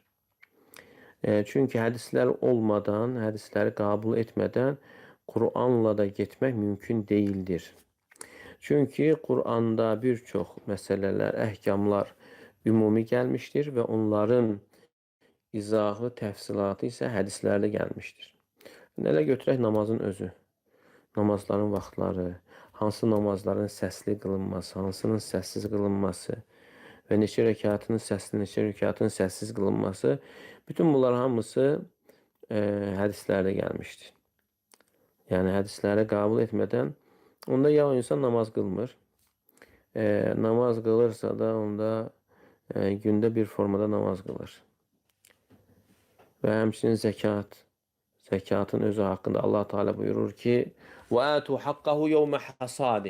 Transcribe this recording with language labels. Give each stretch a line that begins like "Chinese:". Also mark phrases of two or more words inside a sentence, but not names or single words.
Turkish: Çünkü hadisler olmadan, hadisleri kabul etmeden Kur'an'la da getmək mümkün değildir. Çünkü Kur'an'da birçok meseleler,
Azerbaijani: əhkamlar ümumi
Turkish: gelmiştir ve onların izahı, təfsilatı ise hadislerde gelmiştir.
Azerbaijani: Nələ götürək namazın özü, namazların vaxtları, hansı namazların səsli qılınması, hansının səssiz qılınması ve neçə rəkatının səsli, neçə rəkatının səssiz qılınması, bütün bunlar hamısı
Turkish: hadislerde gelmiştir.
Azerbaijani: Yani hadisləri
Turkish: kabul etmeden
Azerbaijani: onda ya o insan namaz qılmır, namaz qılırsa da onda gündə bir formada namaz qılır. Və həmçinin zəkatın özü haqqında Allah Teala buyurur ki:
Arabic: "وآتوا حقه يوم حصاده."